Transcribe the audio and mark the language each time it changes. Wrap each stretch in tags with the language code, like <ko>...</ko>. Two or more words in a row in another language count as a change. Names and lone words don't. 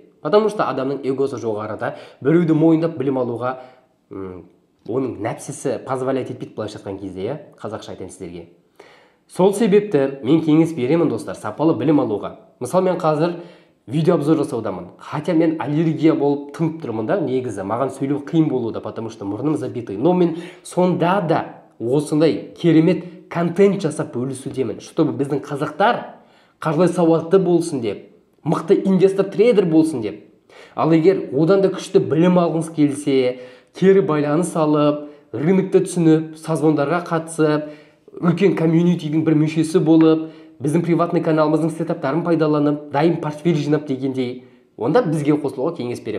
<ru>Потому что</ru> <kk>адамның эгосы жоғарыда, біреуді мойындап білім алуға оның нәпсісі позволять етпейді былайша айтқан кезде, қазақша айтайын сіздерге. Сол себепті мен кеңес беремін достар, сапалы білім алуға. Мысалы мен қазір видео обзор жасаудамын. Хотя мен аллергия болып тынып тұрмын да, негізі маған сөйлеу қиын болуда,</kk> <ru>потому что</ru> <kk>мұрным забитый. Но мен сонда да осындай керемет контент жасап бөлісудемін, чтобы біздің қазақтар қаржылай сауатты болсын деп, мықты инвестор трейдер болсын деп. Ал егер одан да күшті білім алғыңыз келсе, кері байланыс алып, рынокты түсініп, созвондарға қатысып, үлкен комьюнитидің бір мүшесі болып, біздің приватный каналымыздың сетаптарын пайдаланып, дайым портфель жинап дегендей, онда бізге қосылуға кеңес беремін.</kk>